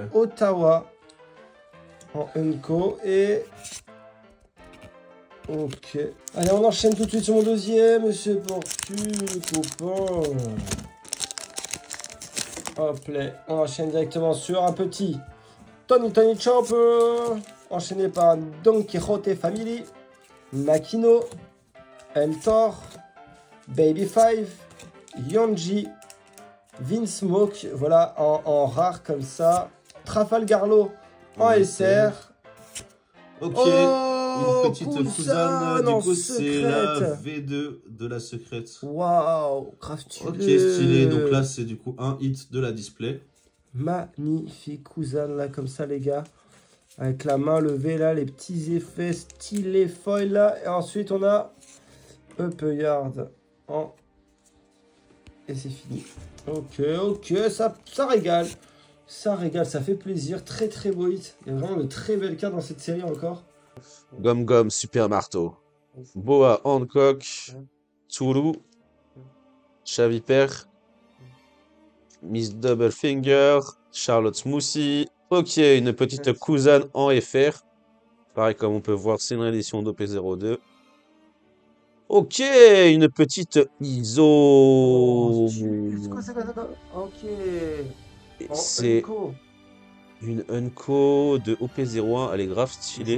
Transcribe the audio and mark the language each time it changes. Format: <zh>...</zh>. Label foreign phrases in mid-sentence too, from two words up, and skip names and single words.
<fr>Ottawa en Unco et... Ok. Allez, on enchaîne tout de suite sur mon deuxième. C'est parti, copain. Hop là. On enchaîne directement sur un petit Tony Chopper. Enchaîné par Don Quixote Family. Makino. Eltor. Baby Five. Yonji. Vinsmoke. Voilà, en rare comme ça. Trafalgarlo en SR. Ok. Oh, une petite cousine, du coup c'est la V2 de la secrète. Waouh, grave stylé. Ok, stylé. Donc là c'est du coup un hit de la display. Magnifique cousine là, comme ça les gars. Avec la main levée là, les petits effets stylés foil là. Et ensuite on a Upper Yard en... Et c'est fini. Ok, ça régale. Ça régale, ça fait plaisir. Très très beau hit. Il y a vraiment de très belles cartes dans cette série encore. Gum Super Marteau. Boa Hancock. Tsuru. Chaviper. Miss Double Finger. Charlotte Smoothie. Ok, une petite cousine en FR. Pareil, comme on peut voir, c'est une réédition d'OP02. Ok, une petite ISO. Oh, c'est quoi ça? Ok. C'est une Unco de OP01. Elle est grave stylée.</fr>